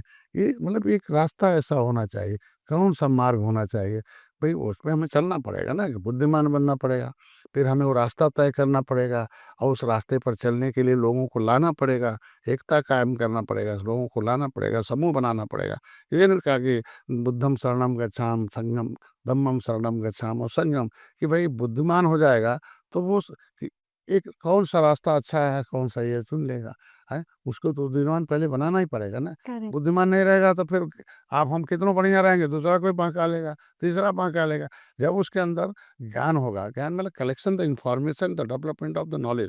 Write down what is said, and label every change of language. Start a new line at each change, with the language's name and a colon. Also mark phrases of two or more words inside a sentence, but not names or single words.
Hindi: ये मतलब एक रास्ता ऐसा होना चाहिए, कौन-सा मार्ग होना चाहिए, भई उसमें हमें चलना पड़ेगा ना, कि बुद्धिमान बनना पड़ेगा। फिर हमें वो रास्ता तय करना पड़ेगा, और उस रास्ते पर चलने के लिए लोगों को लाना पड़ेगा, एकता कायम करना पड़ेगा, लोगों को लाना पड़ेगा, समूह बनाना पड़ेगा। ये नहीं कहा कि
Pali: बुद्धं शरणं गच्छामि, संघं धम्मं शरणं गच्छामि
Hindi: और संयम, कि भई बुद्धिमान हो जाएगा तो वो कि एक कौन-सा रास्ता अच्छा है, कौन-सा ये चुन लेगा, हैं? उसको तो बुद्धिमान पहले बनाना ही पड़ेगा ना। करेक्ट। बुद्धिमान नहीं रहेगा तो फिर आप हम कितनों बढ़िया रहेंगे, दूसरा कोई बहका लेगा, तीसरा बहका लेगा। जब उसके अंदर ज्ञान होगा, ज्ञान मतलब
English: collection the information, the development of the knowledge.